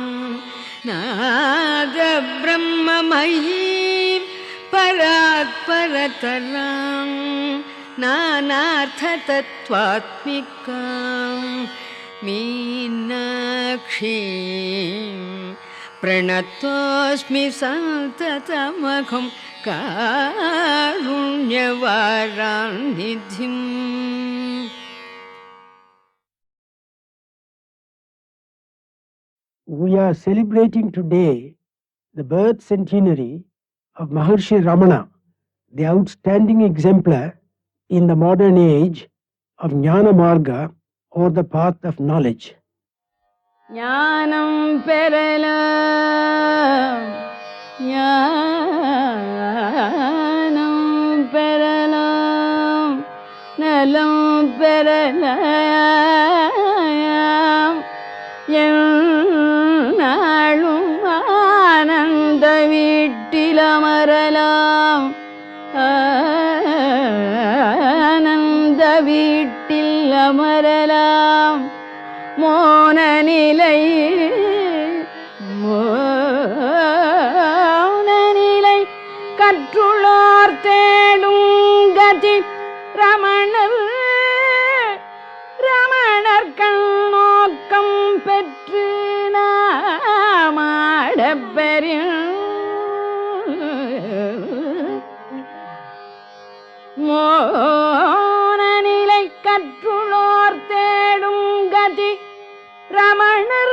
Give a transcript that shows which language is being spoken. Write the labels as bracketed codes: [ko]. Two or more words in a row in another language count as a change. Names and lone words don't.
[sa] नादब्रह्ममयीं परात्परतरां नानार्थतत्त्वात्मिकां मीनाक्षीं प्रणतोऽस्मि सन्ततमहं कारुण्यवारान्निधिं [en] We are celebrating today the birth centenary of Maharshi Ramana, the outstanding exemplar in the modern age of [sa] ज्ञान मार्ग, [en] or the path of knowledge. [ta] ஞானம் பெறலாம், ஞானம் பெறலாம், நலம் பெறலாம், என்னாளும் ஆனந்த வீட்டிலமரலாம், ஆனந்த வீட்டிலமரலாம், மோனநிலை கற்றுளார் தேடும் கதி ரமணர் கண்ணோக்கம் பெற்று நாமாடப்பெறின் மோனநிலை கற்றுளார் தேடும் கதி ரமணர்